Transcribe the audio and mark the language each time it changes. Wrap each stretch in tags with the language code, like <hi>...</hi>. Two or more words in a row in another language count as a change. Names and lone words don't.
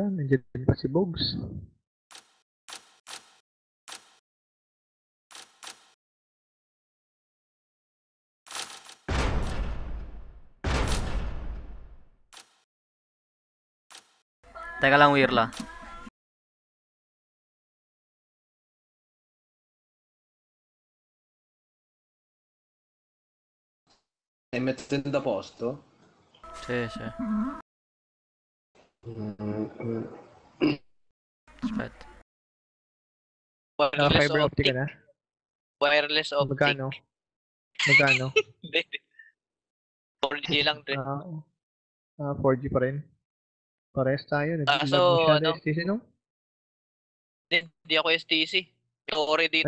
<tl>Nandiyan din pa si Bogs. Teka lang, Wirla.</tl> <it>Mettendo a posto? Sì. Aspetta.</it> <tl>Naka-</tl> <en>fiber optic</en> <tl>ka na?</tl> <en>Wireless optic.</en> <tl>Magkano? Hindi. 4G lang to eh. 4G pa rin. Parehas tayo. Kaso, Nag-lag mo siya ano, STC, no? hindi ako STC. Yung ore dito</tl>